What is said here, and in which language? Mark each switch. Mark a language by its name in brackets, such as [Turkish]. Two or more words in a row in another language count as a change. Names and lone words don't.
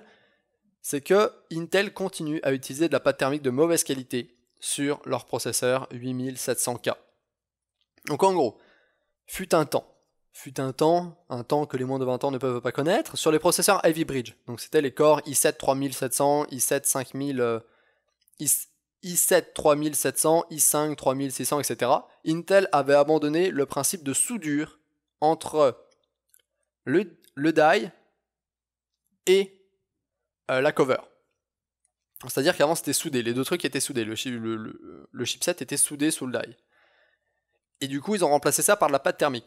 [French] C'est que Intel continue à utiliser de la pâte thermique de mauvaise qualité sur leur processeur 8700K. Donc en gros, fut un temps que les moins de 20 ans ne peuvent pas connaître, sur les processeurs Ivy Bridge. Donc c'était les Core i7 3700, i7 5000, i7 3700, i5 3600, etc. Intel avait abandonné le principe de soudure entre le die et la cover. C'est-à-dire qu'avant c'était soudé, les deux trucs étaient soudés, le chipset était soudé sous le die. Et du coup ils ont remplacé ça par de la pâte thermique.